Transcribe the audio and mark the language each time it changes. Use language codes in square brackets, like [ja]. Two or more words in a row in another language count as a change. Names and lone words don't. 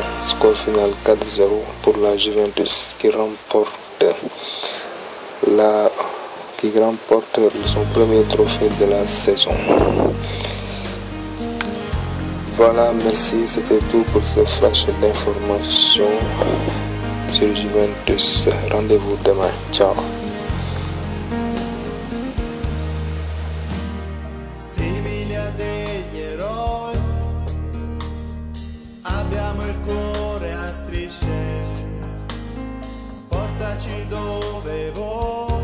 [fr] Score final 4-0 pour la Juventus qui remporte son premier trophée de la saison. Voilà, merci, c'était tout pour ce flash d'information sur Juventus. Rendez-vous demain. Ciao. [it] Simili a degli eroi, abbiamo il cuore a strisce, portaci dove vuoi.